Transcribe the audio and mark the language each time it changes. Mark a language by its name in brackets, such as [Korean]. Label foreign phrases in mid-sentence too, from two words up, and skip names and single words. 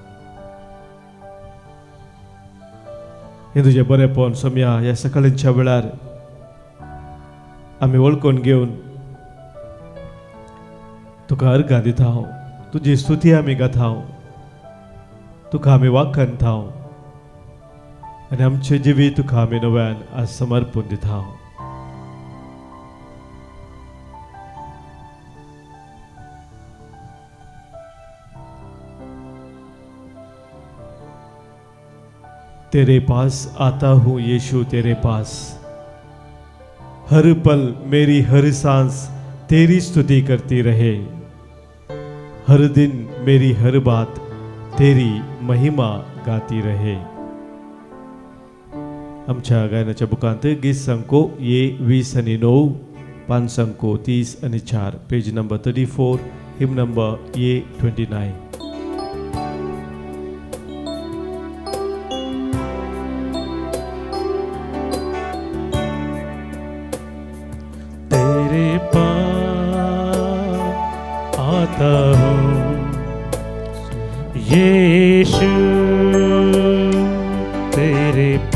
[Konkani] हे तुजें बरेपण सोम्या ह्या सकाळच्या वेळार आमी वळखून घेवन तुका अर्घां दितांव, तुजी स्तुती आमी गातांव, तुका आमी वाखाणतांव आनी आमचें जिवीत तुका आमी नव्यान आज समर्पून दितांव। [Hindi] तेरे पास आता हूँ यीशु तेरे पास, हर पल मेरी हर सांस तेरी स्तुति करती रहे, हर दिन मेरी हर बात तेरी महिमा गाती रहे। [Konkani] आमच्या गायनाच्या बुकांत गीत संको ये 20 आणि 9, पान संको 30 आणि 4, [English] page number [Konkani] 34, [English] hymn number [Konkani] ये 29। [Hindi] तेरे पास आता हूँ यीशु तेरे